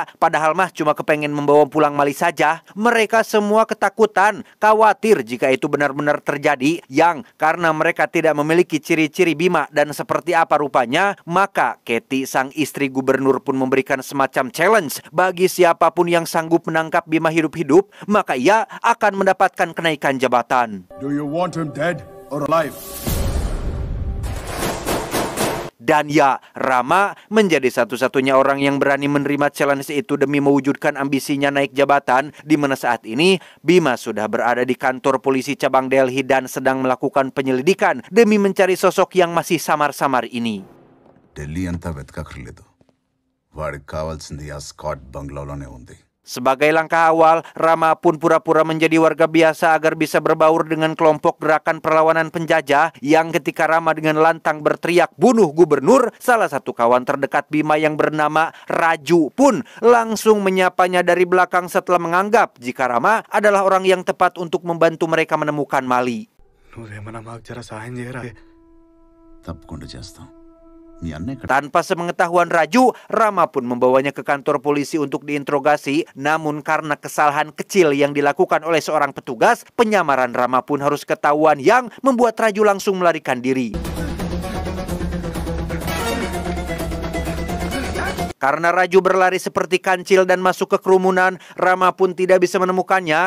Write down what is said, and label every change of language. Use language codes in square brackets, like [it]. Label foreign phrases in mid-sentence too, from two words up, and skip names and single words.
[id] Padahal mah cuma kepengen membawa pulang Mali saja. Mereka semua ketakutan, khawatir jika itu benar-benar terjadi. Yang karena mereka tidak memiliki ciri-ciri Bima dan seperti apa rupanya, maka Katie, sang istri gubernur, pun memberikan semacam challenge bagi siapapun yang sanggup menangkap Bima hidup-hidup, maka ia akan mendapatkan kenaikan jabatan. [en] Do you want him dead or alive? [id] Dan ya, Rama menjadi satu-satunya orang yang berani menerima challenge itu demi mewujudkan ambisinya naik jabatan, di mana saat ini Bima sudah berada di kantor polisi cabang Delhi dan sedang melakukan penyelidikan demi mencari sosok yang masih samar-samar ini. [te] Delhi anta వెతకక్కర్లేదు. వాడికి కావాల్సింది ఆ స్కాట్ బంగ్లాలోనే ఉంది. [id] Sebagai langkah awal, Rama pun pura-pura menjadi warga biasa agar bisa berbaur dengan kelompok gerakan perlawanan penjajah yang ketika Rama dengan lantang berteriak bunuh gubernur, salah satu kawan terdekat Bima yang bernama Raju pun langsung menyapanya dari belakang setelah menganggap jika Rama adalah orang yang tepat untuk membantu mereka menemukan Mali. [te] తప్పకుండా చేస్తాం. [id] Tanpa sepengetahuan Raju, Rama pun membawanya ke kantor polisi untuk diinterogasi. Namun karena kesalahan kecil yang dilakukan oleh seorang petugas, penyamaran Rama pun harus ketahuan yang membuat Raju langsung melarikan diri. Karena Raju berlari seperti kancil dan masuk ke kerumunan, Rama pun tidak bisa menemukannya.